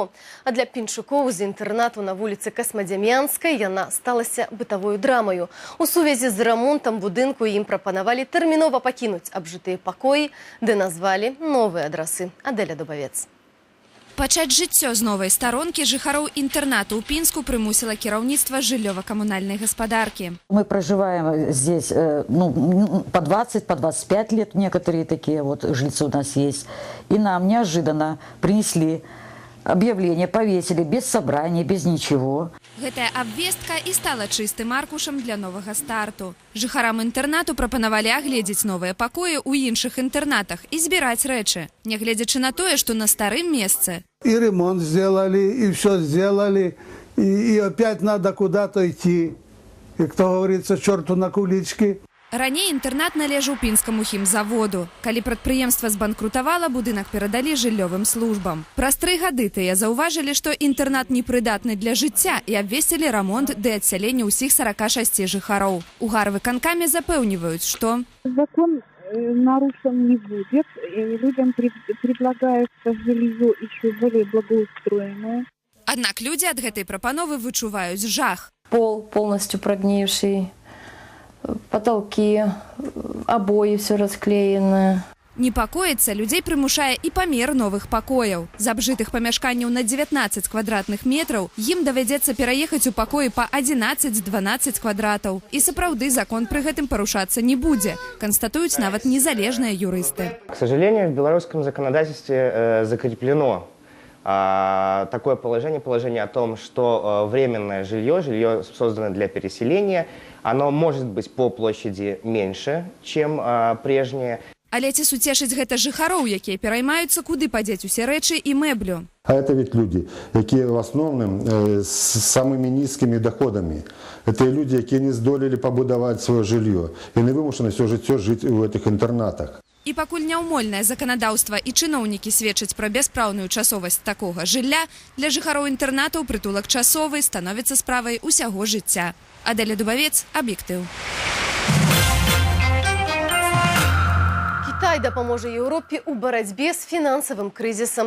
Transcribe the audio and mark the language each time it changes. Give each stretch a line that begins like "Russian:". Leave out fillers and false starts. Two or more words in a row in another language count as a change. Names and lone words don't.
Belarusian: А для пінчукоў з інтэрнату на вуліцы Касмадзямянскай яна сталася бытавою драмаю. У сувязі з рамонтам будынку ім прапанавалі тэрмінова пакінуць абжытыя пакоі, ды назвалі новыя адрасы. Адэля Дубавец. Пачаць жыццё з новай старонкі жыхароў інтэрнату ў Пінску прымусіла кіраўніцтва жыллёва-камунальнай гаспадаркі.
Russian: Мы проживаем здесь по 20, по 25 лет, некоторые такие вот жильцы у нас есть. И нам неожиданно принесли объявление, повесили без собрания, без ничего.
Belarusian: Гэтая абвестка і стала чыстым аркушам для новага старту. Жыхарам інтэрнату прапанавалі агледзець новыя пакоі ў іншых інтэрнатах і збіраць рэчы, нягледзячы на тое, што на старым месцы.
Russian: И ремонт сделали, и все сделали, и опять надо куда-то идти. И, кто говорится, черту на кулички.
Belarusian: Раней інтэрнат належаў пінскаму хімзаводу. Калі прадпрыемства збанкрутавала, будынак перадалі жыллёвым службам. Праз 3 гады тыя заўважылі, што інтэрнат непрыдатны для жыцця і абвесцілі рамонт ды адсяленне ўсіх 46 жыхароў. У гарвыканкаме запэўніваюць, што
Russian: закон нарушен не будет, и людям предлагается жилье еще более благоустроенное.
Belarusian: Аднак людзі ад гэтай прапановы вычуваюць жах.
Russian: Пол полностью прогнивший, потолки, обои все расклеенное.
Belarusian: Непакоіцца людзей прымушае і памер новых пакояў. З абжытых памяшканняў на 19 квадратных метраў ім давядзецца пераехаць у пакоі па 11-12 квадратаў. І сапраўды закон пры гэтым парушацца не будзе, канстатуюць нават незалежныя юрысты.
Russian: К сожалению, в белорусском законодательстве закреплено такое положение о том, что временное жилье созданное для переселения, оно может быть по площади меньше, чем прежнее.
Belarusian: Але ці суцешыць гэта жыхароў, якія пераймаюцца, куды падзець усе рэчы і мэблю?
Russian: А это ведь люди, якія в основном с самыми низкими доходами. Это люди,
Belarusian: якія не здолелі пабудаваць
Russian: свое жилье.
Belarusian: І не вымушаны все жыццё жыць у
Russian: этих интернатах.
Belarusian: І пакуль няўмольнае заканадаўства і чыноўнікі сведчаць пра бяспраўную часовасць такога жылля, для жыхароў інтэрнатаў прытулак часовы становіцца справай усяго жыцця. Адэля Дубавец, аб'ектыў. Кітай дапаможа Еўропе ў барацьбе з фінансавым крызісам.